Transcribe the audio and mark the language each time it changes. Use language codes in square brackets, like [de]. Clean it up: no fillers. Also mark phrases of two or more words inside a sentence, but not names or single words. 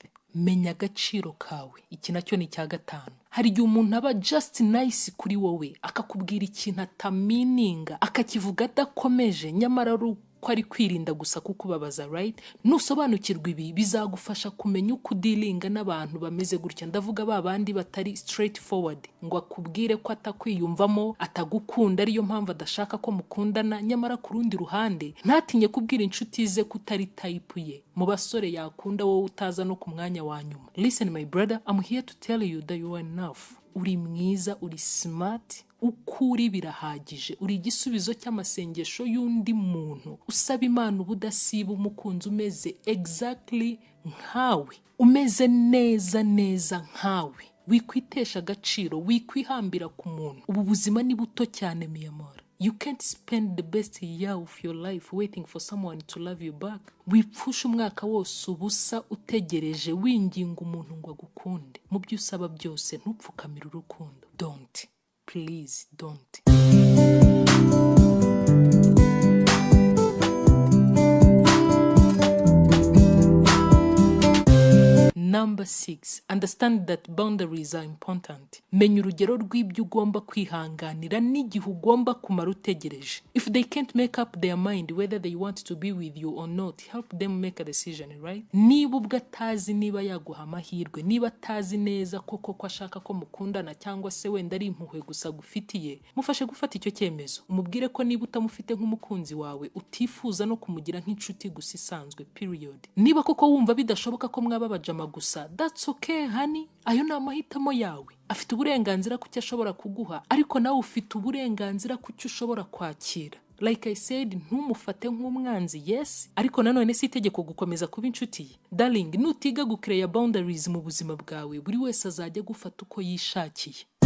[rw] Menya agaciro kawe. Iki nacyo ni cya gatanu. Hari igihe umuntu aba [en] just nice [rw] kuri wowe, akakubwira ikintu atamininga, akakivuga adakomeje, nyamara ko ari kwirinda gusa kukubabaza, right? Nusobanukirwa ibi bizagufasha kumenya uko dealinga n'abantu bameze gutya. Ndavuga babandi batari [en] straight forward, [rw] ngo akubwire ko atakwiyumvamo, atagukunda, ariyo mpamvu adashaka ko mukundana, nyamara ku rundi ruhande ntatinye kubwira inshuti ze ko utari type ye. Mu basore yakunda wowe utaza no ku mwanya wa nyuma. [en] Listen my brother, I'm here to tell you that you are enough. [rw] Uri mwiza, uri smart, ukuri birahagije. Uri igisubizo cy'amasengesho y'undi muntu. Usaba Imana ubudasiba, umukunzi umeze exactly nkawe, umeze neza nkawe. Wikwitesha agaciro, wikwihambira ku muntu. Ubu buzima ni buto cyane [es] mi amor. [en] You can't spend the best year of your life waiting for someone to love you back. [rw] Wipfusha umwaka wose ubusa utegereje winginga umuntu ngo agukunde. Mu byo usaba byose ntupfukamire urukundo. [en] Don't. Please don't. Number 6, understand that boundaries are important. [rw] Menya urugero rw'ibyo ugomba kwihanganira n'igihe ugomba kumara utegereje. [en] If they can't make up their mind whether they want to be with you or not, help them make a decision, right? [rw] Niba ubwo atazi niba yaguha amahirwe, niba atazi neza koko ashaka ko mukundana cyangwa se wenda ari impuhwe gusa gufitiye, mufashe gufata icyo cyemezo. Umubwire ko niba utamufite nk'umukunzi wawe, utifuza no kumugira nk'inshuti gusa isanzwe, period. Niba koko wumva bidashoboka ko mwaba bajama gusa, [en] that's okay honey. [rw] Ayo ni amahitamo yawe. Afite uburenganzira ku cyo ashobora kuguha, ariko nawe ufite uburenganzira ku cyo ushobora kwakira. [en] Like I said, [rw] ntumufate nk'umwanzi, yes, ariko nanone si itegeko gukomeza kuba inshuti ye. Darling, nutiga gucreate boundaries mu buzima bwawe, buri wese azajya gufata uko yishakiye.